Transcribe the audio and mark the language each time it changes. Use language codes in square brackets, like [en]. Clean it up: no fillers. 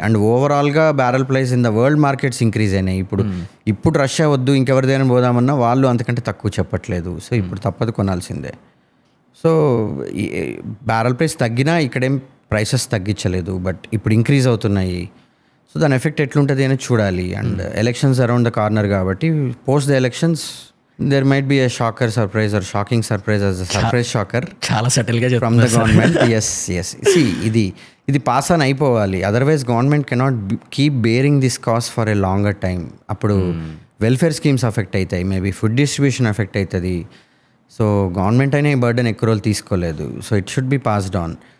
[te] And ఓవరాల్గా barrel price [en] in the world markets [te] increase అయినాయి. ఇప్పుడు రష్యా వద్దు ఇంకెవరిదైనా పోదామన్నా వాళ్ళు అంతకంటే తక్కువ చెప్పట్లేదు. సో ఇప్పుడు తప్పదు కొనాల్సిందే. సో బ్యారెల్ ప్రైస్ తగ్గినా ఇక్కడేం ప్రైసెస్ తగ్గించలేదు, బట్ ఇప్పుడు ఇంక్రీజ్ అవుతున్నాయి. సో దాని ఎఫెక్ట్ ఎట్లుంటుంది అనేది చూడాలి. [en] and elections around the corner [te] కాబట్టి [en] post the elections there might be a shocker surprise or shocking surprise as a surprise shocker [te] చాలా సెటిల్గా [en] from the government. yes see [te] ఇది పాస్ ఆన్ అయిపోవాలి, [en] Otherwise government cannot keep bearing this cost for a longer time. [te] అప్పుడు welfare schemes affect అవుతాయి, maybe food distribution effect అవుతుంది. So government అయినా ఈ burden ఎక్కువ రోజులు తీసుకోలేదు. [en] So it should be passed on.